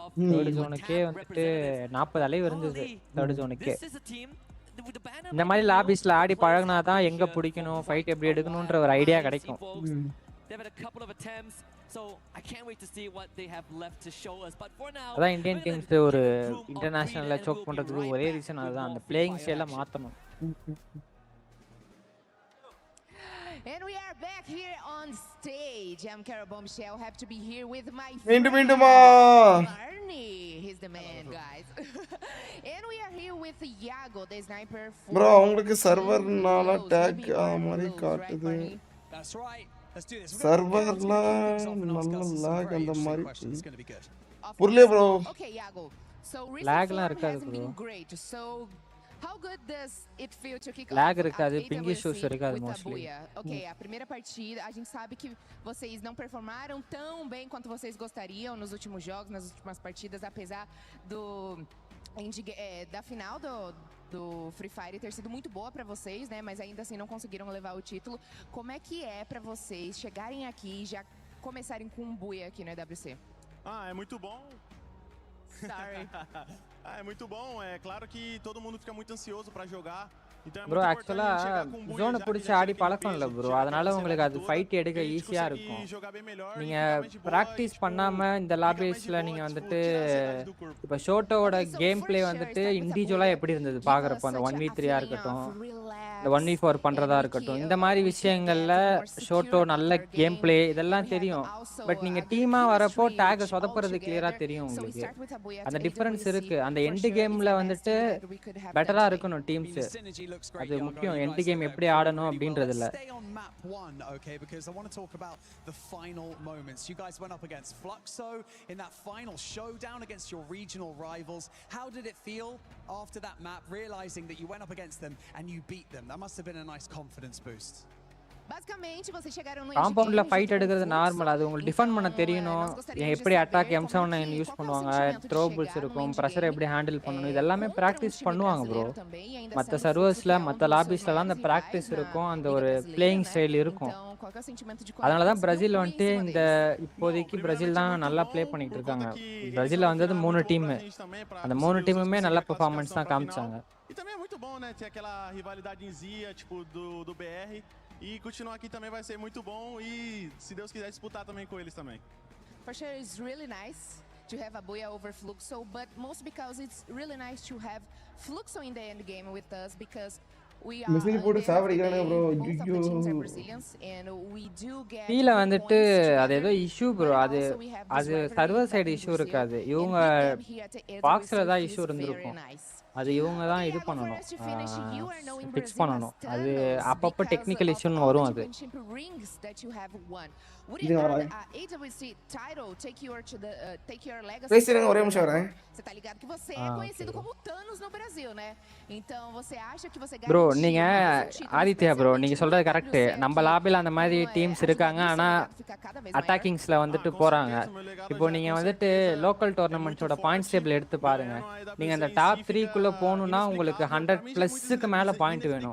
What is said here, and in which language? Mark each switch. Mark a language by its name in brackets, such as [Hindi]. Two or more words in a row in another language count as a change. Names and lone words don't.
[English] third zoneக்கே [Tamil] வந்துட்டு 40 அலைவு இருந்தது. [English] third zoneக்கே [Tamil] இந்த மாதிரி லாபிஸ்ல ஆடி பழகினாதான் எங்க பிடிக்கணும், ஃபைட் எப்படி எடுக்கணும்ன்ற ஒரு ஐடியா கிடைக்கும். அதான் இந்தியன் டீம்ஸ் ஒரு இன்டர்நேஷனல்ல சோக் பண்றதுக்கு ஒரே ரீசன் அதுதான், அந்த [English] playing style [Tamil] மாத்தணும். [English] And we are back here on stage. I'm Carol Bombshell. Happy to be here with my friend Barney. He's the man, guys. And we are here with Iago, the sniper. Bro, [Tamil] உங்களுக்கு சர்வர்னால டாக் மாதிரி காட்டுது. [English] That's right. Let's do this. [Tamil] சர்வர்ல நல்ல லாக் அந்த மாதிரி புரியல bro. [English] Okay, Iago. So [Tamil] லாக்லாம் இருக்காது bro. [English] Great. So how good does it feel to kick [Tamil] lag இருக்காது, [English] ping issues [Tamil] இருக்காது mostly. [Portuguese] Okay, a primeira partida, a gente sabe que vocês não performaram tão bem quanto vocês gostariam nos últimos jogos, nas últimas partidas, apesar da final do Free Fire ter sido muito boa para vocês, né? Mas ainda assim não conseguiram levar o título. Como é que é para vocês chegarem aqui e já começarem com um buia aqui no EWC? É muito bom. [English] Sorry. [Portuguese] É muito bom, é claro que todo mundo fica muito ansioso para jogar. [Tamil] ப்ரோ ஆக்சுவலா ஜோனை பிடிச்சி ஆடி பழக்கம் இல்லை ப்ரோ, அதனால உங்களுக்கு அது ஃபைட் எடுக்க ஈஸியா இருக்கும். நீங்க பிராக்டிஸ் பண்ணாம இந்த லாபிஸ்ல நீங்க வந்துட்டு இப்ப ஷோட்டோட [English] game play [Tamil] வந்துட்டு இண்டிவிஜுவலா எப்படி இருந்தது பாக்குறப்போ, அந்த 1v3 இருக்கட்டும், இந்த 1v4 பண்றதா இருக்கட்டும், இந்த மாதிரி விஷயங்கள்ல ஷோட்டோ நல்ல [English] game play [Tamil] இதெல்லாம் தெரியும். பட் நீங்க டீமா வரப்போ டேக் சொதப்புறது கிளியரா தெரியும் உங்களுக்கு. அந்த டிஃபரன்ஸ் இருக்கு. அந்த [English] end gameல [Tamil] வந்துட்டு பெட்டரா இருக்கணும் டீம்ஸ். அது முக்கியம், [English] end game [Tamil] எப்படி ஆடணும் அப்படின்றதுல. [English] Stay on map 1, okay, because I want to talk about the final moments. You guys went up against Fluxo in that final showdown against your regional rivals. How did it feel after that map, realizing that you went up against them and you beat them? That must have been a nice confidence boost. [Portuguese] Basicamente, vocês chegaram no [Tamil] காம்பவுண்ட்ல ஃபைட் எடுக்கிறது நார்மல். அது உங்களுக்கு டிஃபெண்ட் பண்ண தெரியணும். எப்படி அட்டாக் M7 யூஸ் பண்ணுவாங்க, த்ரோ புல்ஸ் இருக்கும், பிரஷர் எப்படி ஹேண்டில் பண்ணணும், இதெல்லாம் பிராக்டிஸ் பண்ணுவாங்க ப்ரோ. மற்ற சர்வர்ஸ்ல மற்ற லாபிஸ்லாம் அந்த பிராக்டிஸ் இருக்கும், அந்த ஒரு [English] playing style [Tamil] இருக்கும். அதனால தான் பிரேசில் வந்துட்டு இந்த இப்போதைக்கு பிரேசில் தான் நல்லா ப்ளே பண்ணிட்டு இருக்காங்க. பிரேசில்ல வந்தது 3 டீம், அந்த 3 டீமுமே நல்ல பெர்ஃபார்மன்ஸ் தான் காமிச்சாங்க. [Portuguese] E também é muito bom, né, ter aquela rivalidadezinha tipo do BR. E continuar aqui também vai ser muito bom e, se Deus quiser, disputar também com eles também. [English] For sure, it's really nice to have a Booyah over Fluxo, but most because it's really nice to have Fluxo in the end game with us, because we are both of the teams are Brazilians and we do get [Tamil] கீழ வந்துட்டு அது ஏதோ இஷ்யூ ப்ரோ. அது சர்வர் சைடு இஷ்யூ இருக்காது, இவங்க பாக்ஸ்ல தான் இஷ்யூ இருந்திருக்கும். அது இவங்க தான் இது பண்ணணும், ஃபிக்ஸ் பண்ணணும். அது அப்பப்போ டெக்னிக்கல் இஷ்யூன்னு வரும். அது பேசுறேங்க, ஒரே நிமிஷம் வரேன். [Portuguese] Você tá ligado que você é conhecido como Thanos no Brasil, né? Então você acha que você [Tamil] ப்ரோ நீங்க ஆதித்யா ப்ரோ நீங்க சொல்றது கரெக்ட். நம்ம லாபில அந்த மாதிரி டீம்ஸ் இருக்காங்க, ஆனா அட்டாக்கிங்ஸ்ல வந்துட்டு போறாங்க. இப்போ நீங்க வந்துட்டு லோக்கல் டோர்னமெண்ட்ஸோட [English] points table [Tamil] எடுத்து பாருங்க. நீங்க அந்த டாப் 3 குள்ள போகணும்னா உங்களுக்கு 100+ மேல பாயிண்ட் வேணும்.